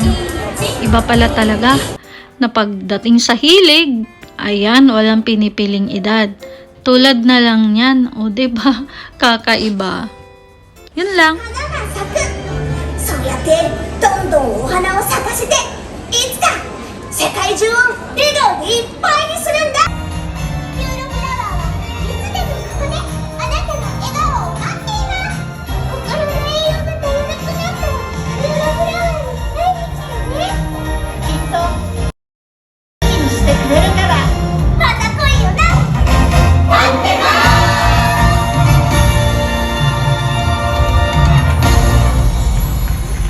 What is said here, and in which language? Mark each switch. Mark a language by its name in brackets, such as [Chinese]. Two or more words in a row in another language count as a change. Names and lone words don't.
[Filipino] Iba pala talaga na pagdating sa hilig, ayan, walang pinipiling edad. Tulad na lang yan, o diba? Kakaiba. Yun lang. [Japanese] そうやってどんどんお花を咲かせていつか世界中を笑顔でいっぱいにするんだピューロフラワーはいつでもここであなたの笑顔を待っています心の栄養が足りなくなったらピューロフラワーに会いに来てねきっといいにしてくれるからまた来いよな待ってます [Filipino] Ayan